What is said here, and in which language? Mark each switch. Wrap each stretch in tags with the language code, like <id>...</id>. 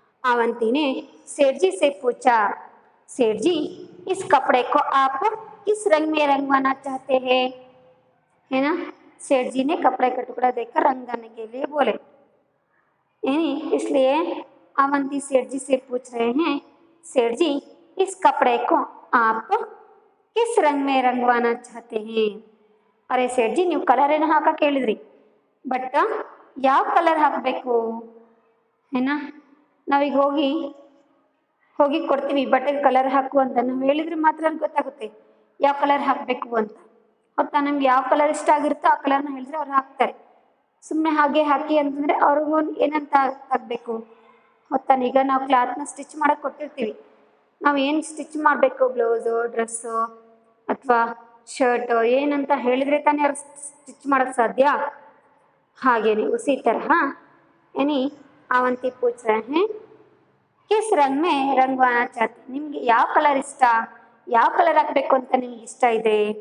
<hi>अवंती ने सेठ जी से पूछा, सेठ जी इस कपड़े को आप किस रंग में रंगवाना चाहते हैं, है ना। सेठ जी ने कपड़े का टुकड़ा देकर रंगाने के लिए बोले, इसलिए अवंती सेठ जी से पूछ रहे हैं, सेठ जी इस कपड़े को आप किस रंग में रंगवाना चाहते हैं। अरे सेठ जी</hi> <kn>ನೀವು ಕಲರ್ ಏನು ಹಾಕಕ್ಕೆ ಹೇಳಿದ್ರಿ, ಬಟ್ ಯಾವ ಕಲರ್ ಹಾಕಬೇಕು, ಏನ ನಾವೀಗ ಹೋಗಿ ಕೊಡ್ತೀವಿ ಬಟ್ಟೆಗೆ ಕಲರ್ ಹಾಕು ಅಂತ, ನಾವು ಹೇಳಿದ್ರೆ ಮಾತ್ರ ಗೊತ್ತಾಗುತ್ತೆ ಯಾವ ಕಲರ್ ಹಾಕಬೇಕು ಅಂತ. ಹೊತ್ತಾ ನಮ್ಗೆ ಯಾವ ಕಲರ್ ಇಷ್ಟ ಆಗಿರುತ್ತೋ ಆ ಕಲರ್ನ ಹೇಳಿದ್ರೆ ಅವ್ರು ಹಾಕ್ತಾರೆ. ಸುಮ್ಮನೆ ಹಾಗೆ ಹಾಕಿ ಅಂತಂದರೆ ಅವ್ರಿಗೂ ಏನಂತ ಆಗಬೇಕು ಹೊತ್ತಾನೀಗ ನಾವು ಕ್ಲಾತ್ನ ಸ್ಟಿಚ್ ಮಾಡಕ್ಕೆ ಕೊಟ್ಟಿರ್ತೀವಿ, ನಾವು ಏನು ಸ್ಟಿಚ್ ಮಾಡಬೇಕು, ಬ್ಲೌಸು, ಡ್ರೆಸ್ಸು ಅಥವಾ ಶರ್ಟು ಏನಂತ ಹೇಳಿದರೆ ತಾನೇ ಅವ್ರು ಸ್ಟಿಚ್ ಮಾಡೋಕ್ಕೆ ಸಾಧ್ಯ. ಹಾಗೇನೆ</kn> <hi>उसी तरह यानी अवंती पूछ रहे हैं किस रंग में रंगवाना चाहते,</hi> <kn>ನಿಮಗೆ ಯಾವ ಕಲರ್ ಇಷ್ಟ, ಯಾವ ಕಲರ್ ಹಾಕಬೇಕು ಅಂತ ನಿಮ್ಗೆ ಇಷ್ಟ ಇದೆ।</kn>